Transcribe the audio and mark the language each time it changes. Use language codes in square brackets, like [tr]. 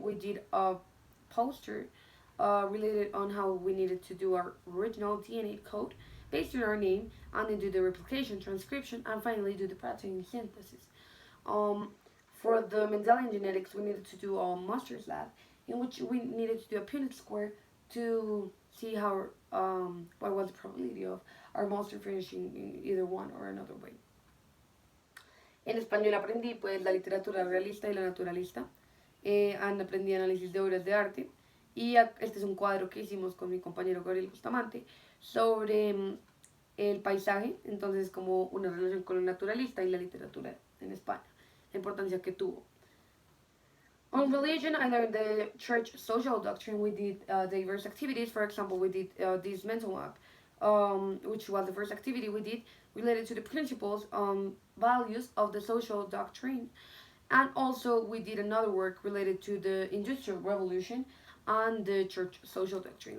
[en] We did a poster related on how we needed to do our original DNA code based on our name, and then do the replication, transcription, and finally do the protein synthesis. For the Mendelian genetics, we needed to do a master's lab in which we needed to do a Punnett square to see how what was the probability of our master finishing in either one or another way. [es] En español aprendí pues la literatura realista y la naturalista. Aprendí análisis de obras de arte. Y este es un cuadro que hicimos con mi compañero Gabriel Bustamante sobre el paisaje, entonces como una relación con lo naturalista y la literatura en España, la importancia que tuvo. [en] On religion, I learned the church social doctrine. We did diverse activities. For example, we did this mental map, which was the first activity we did related to the principles, values of the social doctrine. And also we did another work related to the Industrial Revolution and the church social doctrine.